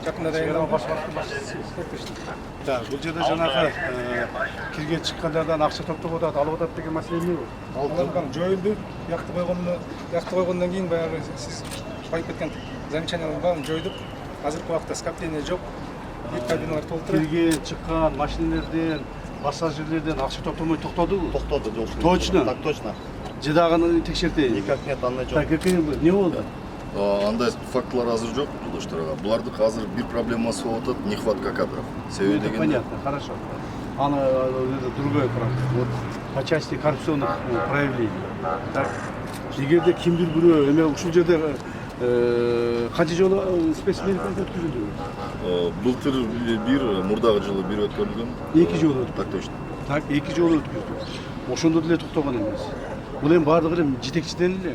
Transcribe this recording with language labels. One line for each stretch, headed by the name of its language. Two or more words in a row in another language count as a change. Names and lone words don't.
Kyrgyz: Жакында райондун башчысы. Так, бул жерде жанагы кирген чыккандардан акча топтоп атат, алып атат деген маселе эмне болду? Алар жоюлду. Якты койгондон кийин баягы сиз коюп кеткен замечаниялардын баарын жойдук. Азыркы убакта скопление жок. Бир кабиналар толтура. Кирген, чыккан машинелерден, пассажирлерден акча топтомой токтодубу? Токтоду, Жолдош.
Russian: Точно? Так точно.
Kyrgyz: Жедаганы текшертейин.
Russian: Никак нет,
Kyrgyz: андай жок. Так, эмне болду? Андай фактылар азыр жок, жолдоштор ага. Булардын азыр бир проблемасы болуп атат,
Russian: нехватка кадров.
Kyrgyz: Себеби дегенде
Russian: Понятно, хорошо. Она другой вопрос. Вот по части коррупционных проявлений.
Kyrgyz: Так, эгерде кимдир бирөө эме ушул жерде канча жолу спецмероприятие өткүзүлдү? былтыр бир, мурдагы жылы бир өткөрүлгөн. 2 жолу өткүздү.
Russian: Так точно.
Kyrgyz: Так, 2 жолу өткүздү. Ошондо деле токтогон эмес. Бул эми баардыгы эми жетекчиден эле.